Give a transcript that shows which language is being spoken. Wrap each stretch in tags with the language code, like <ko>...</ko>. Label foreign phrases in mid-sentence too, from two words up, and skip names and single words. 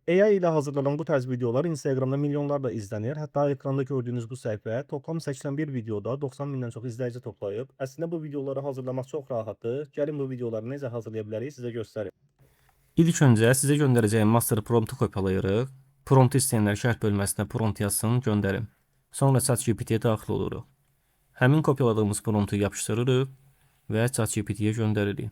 <tr>AI ile hazırlanan bu tarz videolar Instagram'da milyonlarla izlenir. Hatta ekranda gördüğünüz bu sayfa toplam 81 videoda 90</tr> <az>bindən çox izləyici toplayıb. Əslində bu videoları hazırlamaq çox rahatdır. Gəlin bu videoları necə hazırlaya bilərik sizə göstərim. İlk öncə sizə göndərəcəyim master promptu kopyalayırıq. Prompt istəyənlər şərh bölməsinə prompt yazsın, göndərim. Sonra ChatGPT-yə daxil oluruq. Həmin kopyaladığımız promptu yapışdırırıq və ChatGPT-yə göndəririk.</az>